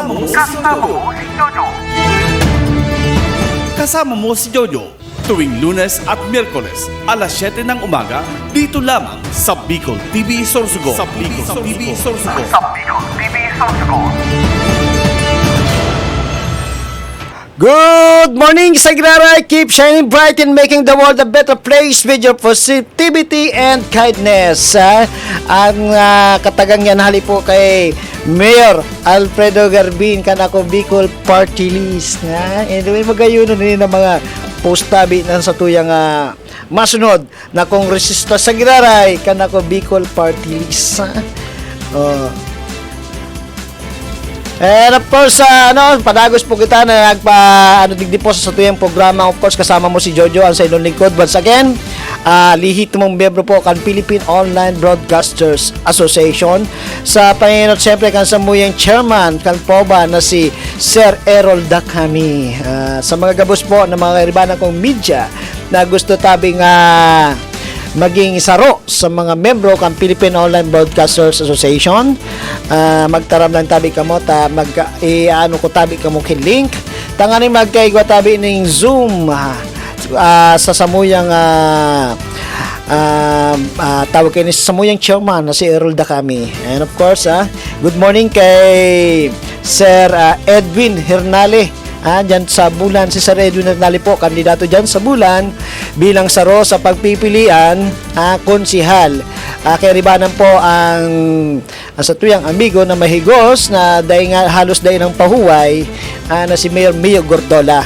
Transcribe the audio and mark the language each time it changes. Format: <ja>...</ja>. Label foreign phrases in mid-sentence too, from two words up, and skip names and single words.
<tl>Kasama Mo si Jojo, tuwing Lunes at Miyerkules, alas 7 ng umaga, dito lamang sa Bicol TV Sorsogon.</tl> <en>Good morning, Sagraray! Keep shining bright and making the world a better place with your positivity and kindness.</en> <bik>Ang katagang yan hali po kay Mayor Alfredo Garbin kanako Bicol Party List. Anyway, magayuno din ng mga postabi ng sa tuyang masunod na kongresista Sagraray kanako Bicol Party List.</bik> <en>And of course,</en> <bik>padagos po kita na digdi po sa tuyang programa.</bik> <en>Of course,</en> <tl>kasama mo si Jojo, ang sa inyong lingkod.</tl> <en>Once again,</en> <bik>lihit mong miyembro po kan Philippine Online Broadcasters Association. Sa Panginoon, siyempre, kan sa muyang chairman, kan POBA na si Sir Errol Dacami. Sa mga gabos po ng mga karibanan kong media na gusto tabing maging saro sa mga membro ng Philippine Online Broadcasters Association, magtaram lang tabi kamo ko tabi kamo kin link tangani magkaigwa tabi ning Zoom sa samuyang tawag kayo ni samuyang chairman na si Errol Dacami.</bik> <en>And of course, good morning</en> <bik>kay Sir Edwin Hernale Dyan sa Bulan, si Sir Edwin Hernale po, kandidato dyan sa Bulan bilang saro sa pagpipilian konsihal. Kaya ribanan po ang sa tuyang amigo na mahigos na dahil nga halos dahil ng pahuway na si Mayor Mio Gordola.</bik>